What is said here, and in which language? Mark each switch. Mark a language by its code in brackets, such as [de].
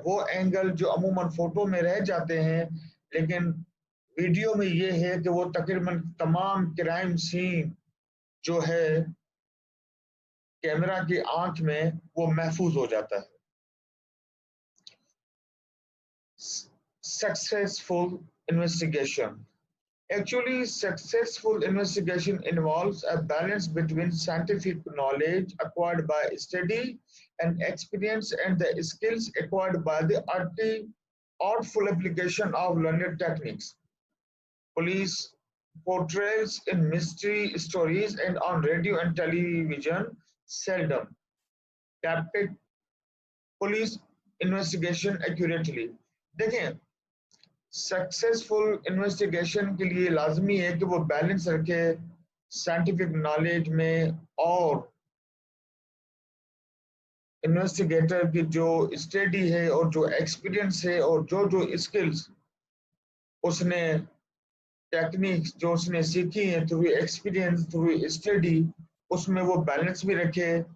[ur] وہ اینگل جو عموماً فوٹو میں رہ جاتے ہیں لیکن ویڈیو میں یہ ہے کہ وہ تقریباً تمام کرائم سین جو ہے کیمرہ کی آنکھ میں وہ محفوظ ہو جاتا ہے. [en] Successful investigation. Actually, successful investigation involves a balance between scientific knowledge acquired by study and experience and the skills acquired by the artful application of learned techniques. Police portrayals in mystery stories and on radio and television seldom depict police investigation accurately. [ur] دیکھیں successful investigation کے لیے لازمی ہے کہ وہ balance رکھے scientific knowledge میں اور انویسٹیگیٹر کی جو اسٹڈی ہے اور جو ایکسپیرینس ہے اور جو اسکلز اس نے ٹیکنیکس جو اس نے سیکھی ہیں [en] through experience through study [ur] اس میں وہ بیلنس بھی رکھے.